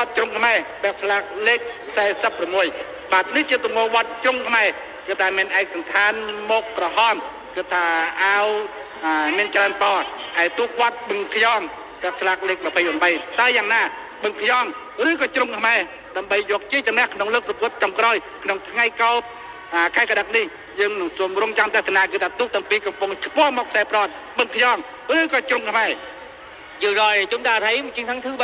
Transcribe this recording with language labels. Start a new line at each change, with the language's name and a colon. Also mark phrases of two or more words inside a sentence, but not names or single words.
Khmer: ត្តជ្រុងខ្មែរពាក់ស្លាកលេខ46បាទនេះជាទំនួលវត្តជ្រុងខ្មែរគឺតែមានឯកសណ្ឋានមុខក្រហមគឺថាអាវមានច្រើនពណ៌ហើយទូកវត្តបឹងខ្យងពាក់ស្លាកលេខ28តែយ៉ាងណាបឹងខ្យងឬក៏ជ្រុងខ្មែរដើម្បីយកជ័យជំនះក្នុងលើកប្រកួតចុងក្រោយក្នុងថ្ងៃកោបខែកក្កដានេះយើងនឹងជួបរំចាំទស្សនាគឺថាទូកទាំងពីរកំពុងឆ្ពោះមកខ្សែប្រត់បឹងខ្យងឬក៏ជ្រុងខ្មែរ
Vietnamese: Vừa rồi chúng ta thấy một chiến thắng thứ 3